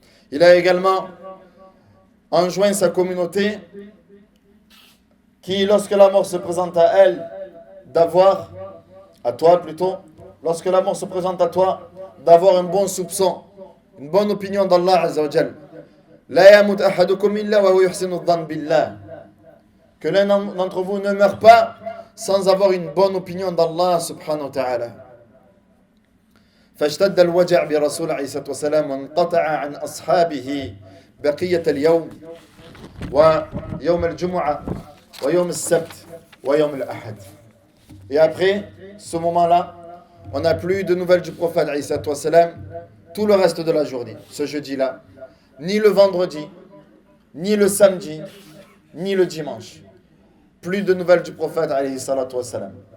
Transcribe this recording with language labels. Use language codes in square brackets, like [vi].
[fr] Il a également enjoint sa communauté qui, lorsque la mort se présente à elle, d'avoir, à toi plutôt, lorsque la mort se présente à toi, d'avoir un bon soupçon, une bonne opinion d'Allah Azza wa Jal. [ar] La yamut ahadukum illa wa huwa yuhsinu dhann billah. [fr] Que l'un d'entre vous ne meurt pas sans avoir une bonne opinion d'Allah subhanahu wa ta'ala. [ar] فاشتد الوجع برسول عليه الصلاة والسلام وانقطع عن أصحابه بقية اليوم ويوم الجمعة ويوم السبت ويوم الأحد. [fr] Et après ce moment-là, on n'a plus de nouvelles du prophète alayhi salatu wassalam tout le reste de la journée, ce jeudi-là, ni le vendredi, ni le samedi, ni le dimanche. Plus de nouvelles du prophète alayhi salatu wassalam.